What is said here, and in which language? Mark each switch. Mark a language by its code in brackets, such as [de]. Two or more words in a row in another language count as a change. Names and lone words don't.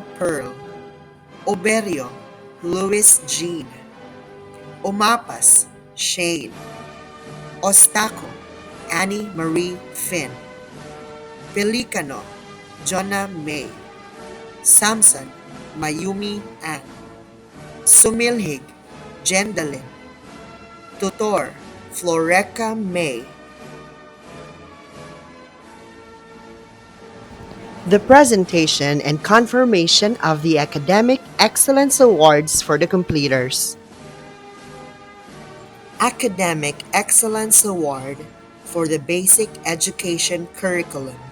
[en] Pearl, Oberio, Louis Jean, Umapas, Shane, Ostaco, Annie Marie Finn, Pelicano, Jonah May, Samson, Mayumi Ann, Sumilhig, Jendalin, Tutor, Floreca May. The presentation and confirmation of the Academic Excellence Awards for the completers. Academic Excellence Award for the Basic Education Curriculum.